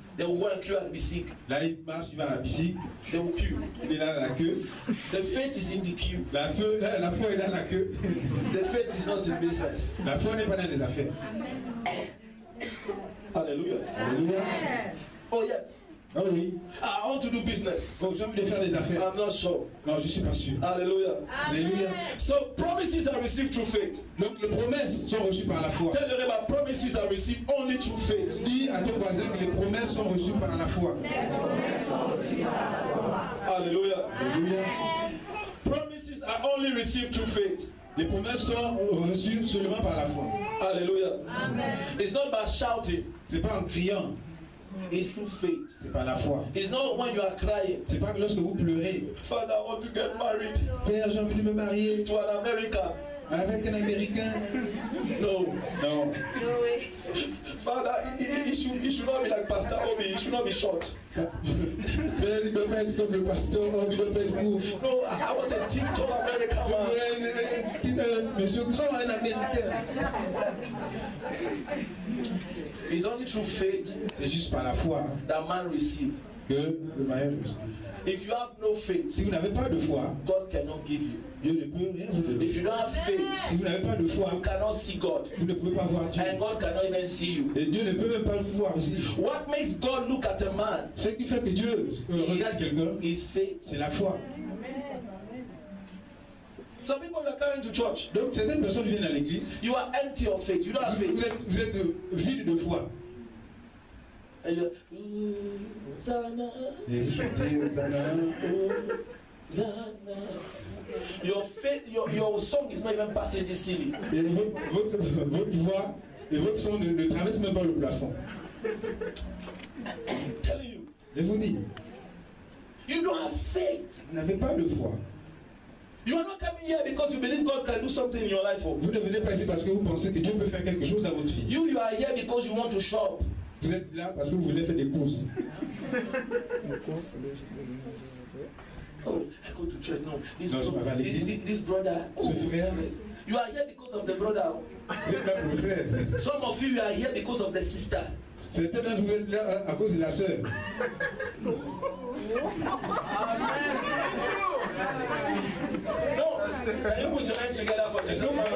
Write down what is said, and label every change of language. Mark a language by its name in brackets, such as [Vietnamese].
[English] They will go and queue at Bisik. [French] Là, il marche, il va à la piscine. [English] They will queue. [French] Il est là dans la queue. [English] The faith is in the queue. [French] La foi est dans la queue. [English] The faith is not in business. [French] La foi n'est pas dans les affaires. [English] Hallelujah. [French] Alléluia. [English] Oh yes. [French] Ah oui. [English] I want to do business. [French] Bon, j'ai envie de faire des affaires. [English] I'm not sure. [French] Non, je ne suis pas sûr. [English] Hallelujah. [French] Alléluia. [English] So promises are received through faith. [French] Donc, les promesses sont reçues par la foi. [English] Tell your neighbor, promises are received only through faith. [French] Dis à ton voisin que les promesses sont reçues par la foi. [English] Hallelujah. [French] Alléluia. [English] Promises are only received through faith. [French] Les promesses sont reçues seulement par la foi. [English] Hallelujah. It's not by shouting. [French] C'est pas en criant, [English] It's through faith. [French] c'est par la foi. [English] It's not when you are crying. [French] C'est pas que lorsque vous pleurez. [English] Father, I want to get married [French] Père, j'ai envie de me marier [English] to an American. [French] avec un Américain. [English] No. [French] Non. [English] Father, he should not be like Pastor Obi. He should not be short. [French] Père, il ne doit pas être comme le pasteur, il ne doit pas être court. [English] No, I want a deep, tall American man. [French] Monsieur grand, un Américain. [English] It's only through faith [French] C'est juste par la foi [English] that man receives. [French] que le mariage. [English] If you have no faith, [French] Si vous n'avez pas de foi, [English] God cannot give you. [French] Dieu ne peut rien vous donner. [English] If you don't have faith, [French] Si vous n'avez pas de foi, [English] you cannot see God. [French] vous ne pouvez pas voir Dieu. [English] And God cannot even see you. [French] Et Dieu ne peut même pas le voir aussi. [English] What makes God look at a man [French] Ce qui fait que Dieu regarde quelqu'un, [English] is faith. [French] c'est la foi. [English] Some people are coming to church. [French] Donc certaines personnes viennent à l'église, [English] You are empty of faith. You don't have [French] vous [English] faith. [French] êtes vide de foi. [English] And you're, Hosanna, [French] Et vous chantez Hosanna. [English] Hosanna. Your faith, your song is not even passing this ceiling. [French] Et votre voix et votre son ne traversent même pas le plafond. [English] I'm telling you, [French] Je vous dis, [English] you don't have faith. [French] vous n'avez pas de foi. [English] You are not coming here because you believe God can do something in your life. Oh. [French] Vous ne venez pas ici parce que vous pensez que Dieu peut faire quelque chose dans votre vie. [English] You are here because you want to shop. [French] Vous êtes là parce que vous voulez faire des courses. [English] Oh, I go to church. No, this, [French] Non, je m'en vais à l'église. [English] this brother. [French] Ce frère, [English] You are here because of the brother. [French] vous êtes là pour le frère. [English] Some of you are here because of the sister. [French] Certains d'entre vous êtes là à cause de la sœur. [English] No, can you put your hands together for Jesus?